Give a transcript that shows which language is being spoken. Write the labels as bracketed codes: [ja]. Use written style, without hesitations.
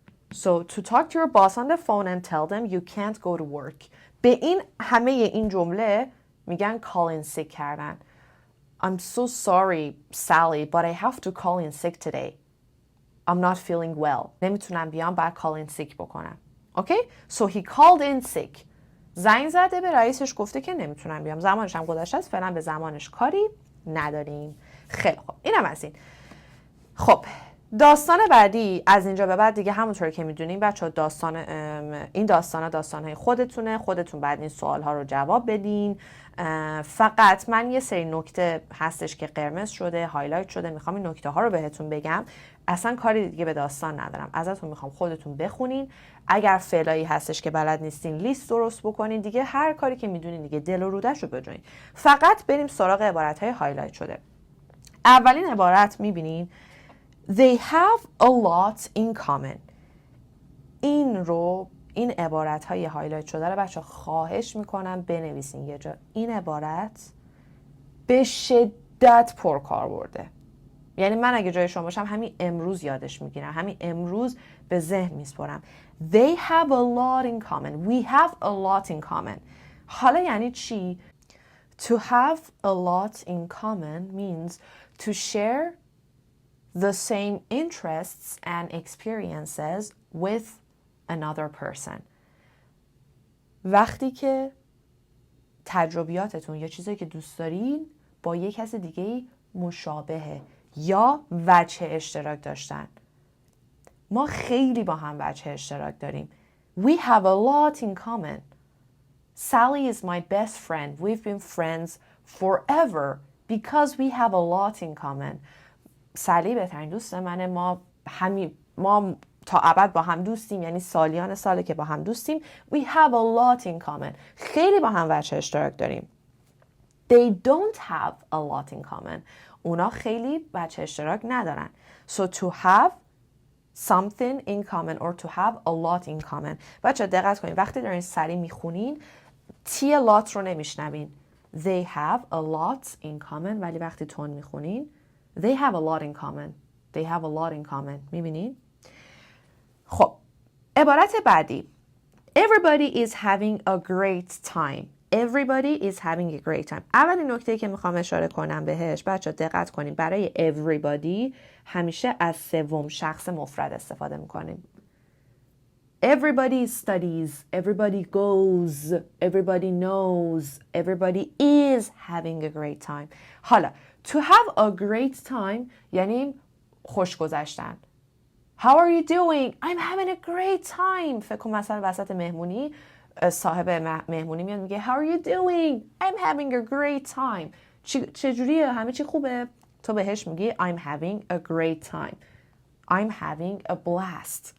[en] So to talk to your boss on the phone and tell them you can't go to work. [fa] به این همه این جمله میگن [en] call in sick [fa] کردن. [en] I'm so sorry, Sally, but I have to call in sick today. I'm not feeling well. [fa] نمیتونم بیام، باید [en] call in sick [fa] بکنم. [en] Okay? So he called in sick. [fa] زنگ زده به رئیسش، گفته که نمیتونم بیام. زمانش هم گذشته است، فعلا به زمانش کاری نداریم. خیلی خوب. اینم از این. خب داستان بعدی از اینجا به بعد دیگه همونطور که میدونیم بچه‌ها این داستان‌های خودتون بعد این سوال‌ها رو جواب بدین. فقط من یه سری نکته هستش که قرمز شده، هایلایت شده، میخوام این نکته ها رو بهتون بگم. اصلا کاری دیگه به داستان ندارم، ازتون میخوام خودتون بخونین. اگر فعلایی هستش که بلد نیستین لیست درست بکنین، دیگه هر کاری که میدونین دیگه دل و رودش رو بجوین. فقط بریم سراغ عبارت‌های هایلایت شده. اولین عبارت میبینین [en] They have a lot in common. [fa] این عبارت های هایلایت شده رو بچه خواهش میکنم بنویسین یه جا. این عبارت به شدت پرکاربرده. یعنی من اگه جای شما باشم همین امروز یادش میگیرم، همین امروز به ذهن میسپرم. [en] They have a lot in common. We have a lot in common. [fa] حالا یعنی چی؟ [en] To have a lot in common means to share the same interests and experiences with another person. [fa] وقتی که تجربیاتتون یا چیزایی که دوست دارین با یک کس دیگه مشابهه یا وجه اشتراک داشتن. ما خیلی با هم وجه اشتراک داریم. [en] We have a lot in common. Sally is my best friend. We've been friends forever because we have a lot in common. [fa] سالی بهترین دوست منه، ما تا ابد با هم دوستیم، یعنی سالیان ساله که با هم دوستیم. [en] We have a lot in common. [fa] خیلی با هم وجه اشتراک داریم. [en] They don't have a lot in common. [fa] اونا خیلی وجه اشتراک ندارن. [en] So to have something in common or to have a lot in common. [fa] بچه دقت کنین وقتی دارین سری میخونین تی lot رو نمیشنوین. [en] They have a lot in common. [fa] ولی وقتی تون میخونین [en] They have a lot in common. They have a lot in common. [fa] میبینین؟ خب عبارت بعدی [en] Everybody is having a great time. Everybody is having a great time. [fa] اولین نکته که میخوام اشاره کنم بهش بچه دقت کنیم، برای everybody همیشه از سوم شخص مفرد استفاده میکنیم. [en] Everybody studies, everybody goes, everybody knows, everybody is having a great time. [fa] حالا [en] to have a great time [fa] یعنی خوش گذشتن. [en] How are you doing? I'm having a great time. [fa] فکر کن مثلا وسط مهمونی صاحب مهمونی میاد میگه [en] How are you doing? I'm having a great time. [fa] چجوریه؟ همه چی خوبه؟ تو بهش میگی [en] I'm having a great time. I'm having a blast.